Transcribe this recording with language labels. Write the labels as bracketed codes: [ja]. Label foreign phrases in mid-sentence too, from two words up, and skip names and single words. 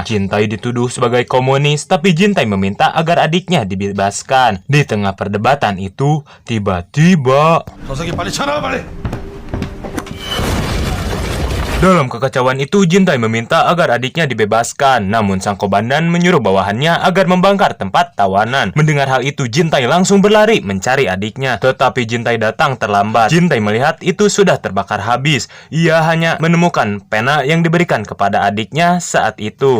[id] Jin-tae dituduh sebagai komunis, tapi Jin-tae meminta agar adiknya dibebaskan. Di tengah perdebatan itu, tiba-tiba [ko] 서석이 빨리 쳐놔 빨리. [id] Dalam kekacauan itu, Jintai meminta agar adiknya dibebaskan. Namun sang komandan menyuruh bawahannya agar membongkar tempat tawanan. Mendengar hal itu, Jintai langsung berlari mencari adiknya. Tetapi Jintai datang terlambat. Jintai melihat itu sudah terbakar habis. Ia hanya menemukan pena yang diberikan kepada adiknya saat itu.